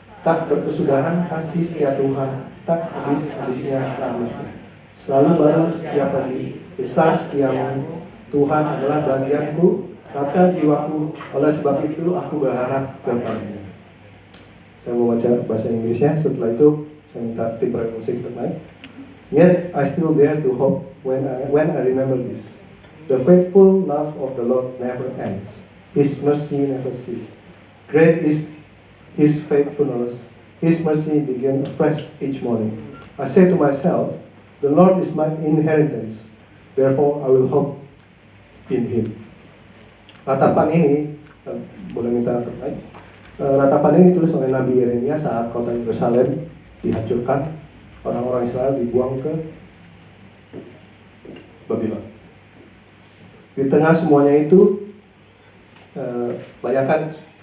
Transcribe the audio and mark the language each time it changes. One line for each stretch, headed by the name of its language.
Indonesian: Tak berkesudahan kasih setia Tuhan, tak habis-habisnya rahmatnya. Selalu baru setiap pagi, besar setiamu. Tuhan adalah bagianku, kata jiwaku. Oleh sebab itu aku berharap kepadanya. Saya mau baca bahasa Inggrisnya. Setelah itu saya minta tim musik untuk naik.
English: Yet I still dare to hope when I remember this. The faithful love of the Lord never ends. His mercy never ceases. Great is His faithfulness. His mercy begins afresh each morning. I say to myself, the Lord is my inheritance. Therefore I will hope in Him.
Indonesian: Ratapan ini, boleh minta untuk naik. Ratapan ini ditulis oleh Nabi Yeremia saat kota Yerusalem dihancurkan. Orang-orang Israel dibuang ke Babylon. Di tengah semuanya itu, bayangkan